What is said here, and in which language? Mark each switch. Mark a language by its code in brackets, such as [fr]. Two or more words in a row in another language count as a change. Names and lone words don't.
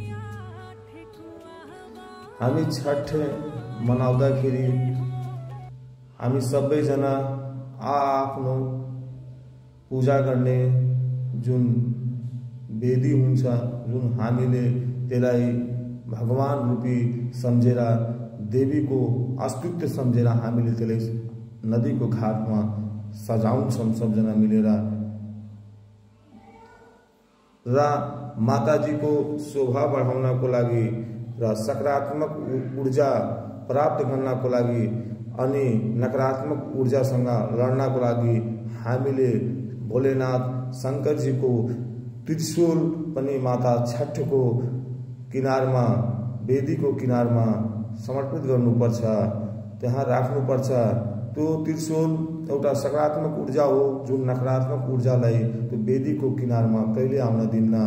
[ne] हामी छठ मनाउँदाखेरि हामी सबैजना आफ्नो पूजा गर्ने जुन वेदी हुन्छ, जुन हामीले त्यसलाई भगवान रूपी सम्झेर, देवी को अस्तित्व सम्झेर हामीले त्यसलाई नदीको घाटमा सजाउँछौँ सबजना मिलेर र माताजी को शोभा बढाउनको लागि र सकारात्मक ऊर्जा प्राप्त गर्नको लागि अनि नकारात्मक ऊर्जासँग लड्नको लागि हामीले भोलेनाथ शंकर जी को त्रिशूल पनि माता छठ को किनारमा, वेदी को किनारमा समर्पित गर्नुपर्छ, त्यहाँ राख्नुपर्छ। त्यो त्रिशूल एउटा सकारात्मक ऊर्जा हो, जुन नकारात्मक ऊर्जालाई त्यो वेदी को किनारमा कहिले आउन दिन्न।